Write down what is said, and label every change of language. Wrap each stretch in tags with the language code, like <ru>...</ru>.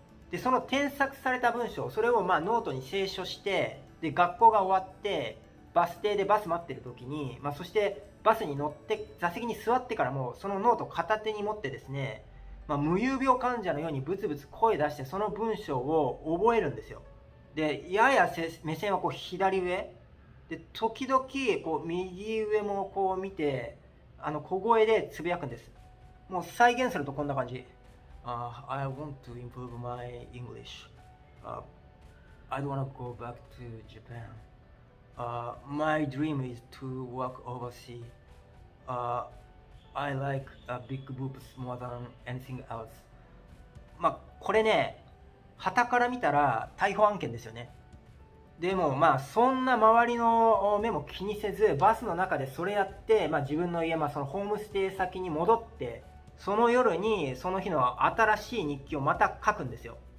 <ja>で、その添削された文章、それをノートに清書して、で、学校が終わって、バス停でバス待ってる時に、そしてバスに乗って座席に座ってからもそのノートを片手に持ってですね、無遊病患者のようにブツブツ声出してその文章を覚えるんですよ。で、やや目線は左上で、時々右上も見て、小声でつぶやくんです。もう再現するとこんな感じ。</ja> <en>I want to improve my English. I don't want to go back to Japan. My dream is to work overseas. I like big boobs more than anything else.</en> <ja>これね、傍から見たら逮捕案件ですよね。でもそんな周りの目も気にせず、バスの中でそれやって、自分の家、そのホームステイ先に戻って、その夜にその日の新しい日記をまた書くんですよ。</ja>